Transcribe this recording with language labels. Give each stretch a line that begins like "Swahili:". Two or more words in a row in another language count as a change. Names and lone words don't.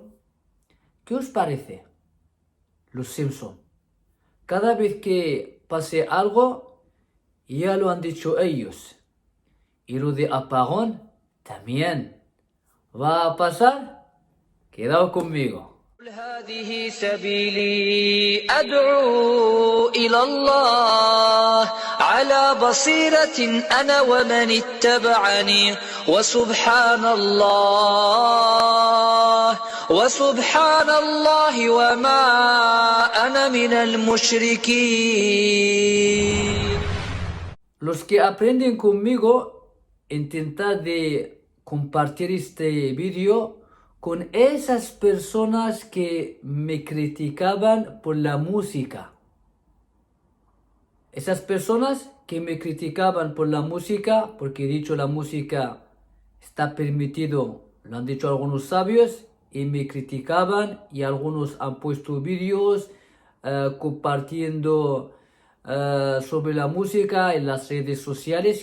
Spanish: ¿Qué os parece? Los Simpson. Cada vez que pase algo, ya lo han dicho ellos. Y lo de apagón también. ¿Va a pasar? Quedado conmigo.
Arabic: هذه سبيلي أدعو إلى الله على بصيرة أنا ومن اتبعني وسبحان الله وما أنا من المشركين.
Spanish: Los que aprenden conmigo, intentad de compartir este vídeo con esas personas que me criticaban por la música. Esas personas que me criticaban por la música, porque he dicho la música está permitido, lo han dicho algunos sabios, y me criticaban y algunos han puesto vídeos compartiendo sobre la música en las redes sociales.